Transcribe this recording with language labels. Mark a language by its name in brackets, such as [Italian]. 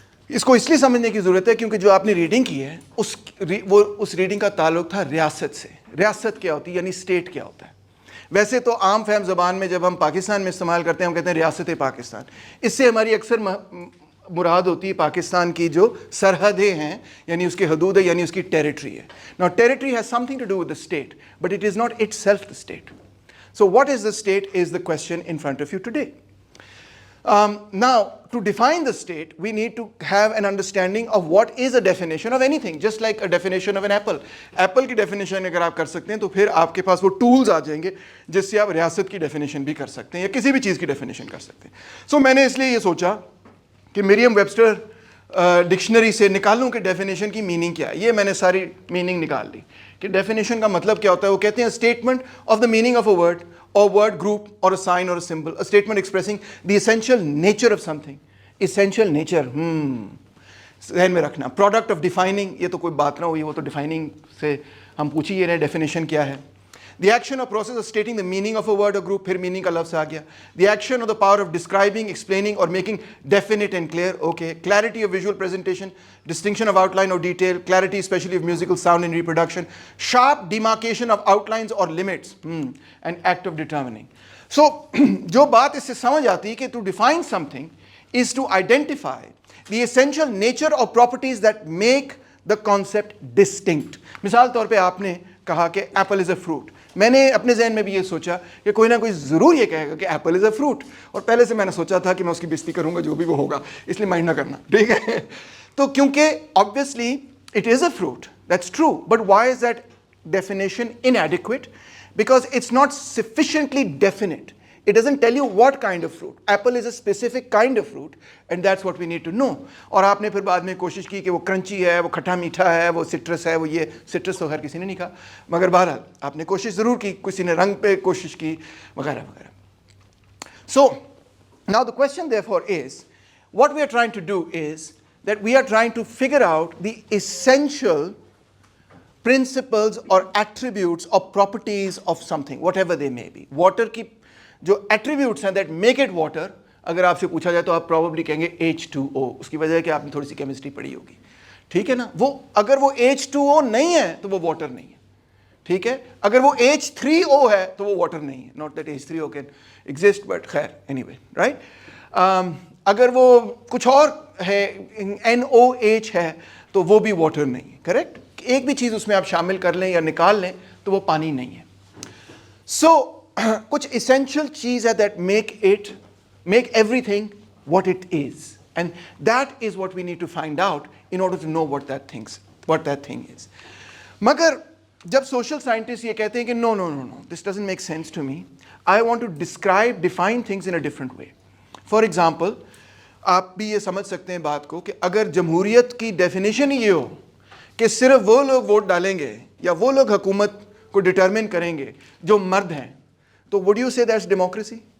[Urdu] اس کو اس لیے سمجھنے کی ضرورت ہے کیونکہ جو آپ نے ریڈنگ کی ہے اس ریڈنگ کا تعلق تھا ریاست سے. ریاست کیا ہوتی ہے, یعنی اسٹیٹ کیا ہوتا ہے. ویسے تو عام فہم زبان میں جب ہم پاکستان میں استعمال کرتے ہیں ہم کہتے ہیں ریاست پاکستان. اس سے ہماری اکثر مراد ہوتی ہے پاکستان کی جو سرحدیں ہیں, یعنی اس کی حدود ہے, یعنی اس کی ٹیریٹری ہے. [English] Now territory has something to do with the state, but it is not itself the state. So what is the state is the question in front of you today. Now, to define the state, we need to have an understanding of what is a definition of anything, just like a definition of an apple. [Urdu] Apple کی definition اگر آپ کر سکتے ہیں تو پھر آپ کے پاس وہ tools آ جائیں گے جس سے آپ ریاست کی definition بھی کر سکتے ہیں یا کسی بھی چیز کی definition کر سکتے ہیں. So میں نے اس لیے یہ سوچا کہ مریم ویبسٹر ڈکشنری سے نکالوں کہ ڈیفینیشن کی میننگ کیا ہے. یہ میں نے ساری میننگ نکال لی کہ ڈیفینیشن کا مطلب کیا ہوتا ہے. وہ کہتے ہیں [English] statement of the meaning of a word or word group or a sign or a symbol, a statement expressing the essential nature of something essential nature, [Urdu] ذہن میں رکھنا. [English] Product of defining, [Urdu] یہ تو کوئی بات نہ ہوئی, وہ تو defining سے ہم پوچھ ہی رہے ہیں definition کیا ہے. [English] The action or process of stating the meaning of a word or group, [Urdu] پھر meaning کا لفظ آ گیا. [English] The action or the power of describing, explaining or making definite and clear, okay. Clarity of visual presentation, distinction of outline or detail, clarity especially of musical sound in reproduction, sharp demarcation of outlines or limits, and act of determining. So, [Urdu] جو بات اس سے سمجھ آتی ہے کہ [English] to define something is to identify the essential nature or properties that make the concept distinct. [Urdu] مثال طور پہ آپ نے کہا کہ [English] Apple is a fruit. [Urdu] میں نے اپنے ذہن میں بھی یہ سوچا کہ کوئی نہ کوئی ضرور یہ کہے گا کہ ایپل از اے فروٹ, اور پہلے سے میں نے سوچا تھا کہ میں اس کی بےزتی کروں گا جو بھی وہ ہوگا, اس لیے مائنڈ نہ کرنا, ٹھیک ہے. تو کیونکہ [English] obviously it is a fruit, that's true, but why is that definition inadequate? Because it's not sufficiently definite. It doesn't tell you what kind of fruit. Apple is a specific kind of fruit, and that's what we need to know. [Urdu] اور آپ نے پھر بعد میں کوشش کی کہ وہ کرنچی ہے, وہ کھٹا میٹھا ہے, وہ سٹرس ہے, وہ یہ سٹرس تو خیر کسی نے نہیں کہا, مگر بہرحال آپ نے کوشش ضرور کی, کسی نے رنگ پہ کوشش کی وغیرہ وغیرہ. [English] So now the question therefore is, what we are trying to do is that we are trying to figure out the essential principles or attributes or properties of something, whatever they may be. [Urdu] Water کی جو attributes ہیں [English] that make it water, [Urdu] اگر آپ سے پوچھا جائے تو آپ پروبیبلی کہیں گے H2O. اس کی وجہ ہے کہ آپ نے تھوڑی سی کیمسٹری پڑھی ہوگی, ٹھیک ہے نا. وہ اگر وہ H2O نہیں ہے تو وہ واٹر نہیں ہے, ٹھیک ہے. اگر وہ H3O ہے تو وہ واٹر نہیں ہے. [English] not that H3O can exist, [Urdu] but خیر [English] Anyway, right. [Urdu] اگر وہ کچھ اور ہے, NOH ہے, تو وہ بھی واٹر نہیں ہے, کریکٹ. ایک بھی چیز اس میں آپ شامل کر لیں یا نکال لیں تو وہ پانی نہیں ہے. سو کچھ essential چیز ہے [English] that make everything what it is, and that is what we need to find out in order to know what that thing is. [Urdu] مگر جب social scientists یہ کہتے ہیں کہ [English] no, this doesn't make sense to me, I want to define things in a different way. [Urdu] For example, آپ بھی یہ سمجھ سکتے ہیں بات کو کہ اگر جمہوریت کی ڈیفینیشن ہی یہ ہو کہ صرف وہ لوگ ووٹ ڈالیں گے یا وہ لوگ حکومت کو ڈٹرمن کریں گے جو مرد ہیں, تو [English] would you say that's democracy?